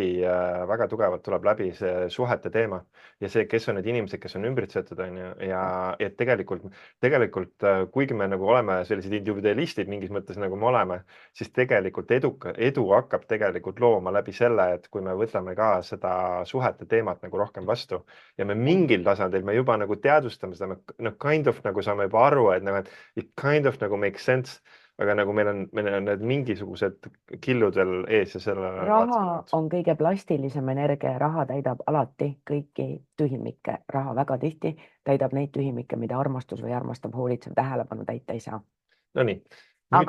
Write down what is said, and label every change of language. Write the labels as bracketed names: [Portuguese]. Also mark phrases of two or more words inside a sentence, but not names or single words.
[Estonian] väga tugevalt tuleb läbi see suhete teema ja see, kes on need inimesed, kes on ümbritsetud, on ju, ja tegelikult kuigi me nagu oleme sellised individualistid mingis mõttes nagu me oleme, siis tegelikult edu hakkab tegelikult looma läbi selle, et kui me võtame ka seda suhete teemat nagu rohkem vastu ja me mingil tasandil me juba nagu teadvustame seda, me [English] kind of [Estonian] nagu saame juba aru, et nagu, et [English] it kind of [Estonian] nagu [English] makes sense, [Estonian] aga nagu meil on need mingisugused killud veel ees ja sellele Raha vaatamata. on kõige plastilisem energia ja raha täidab alati kõiki tühimikke. Raha väga tihti täidab neid tühimikke, mida armastus või armastav hoolitsev tähelepanu täita ei saa. Nonii, nüüd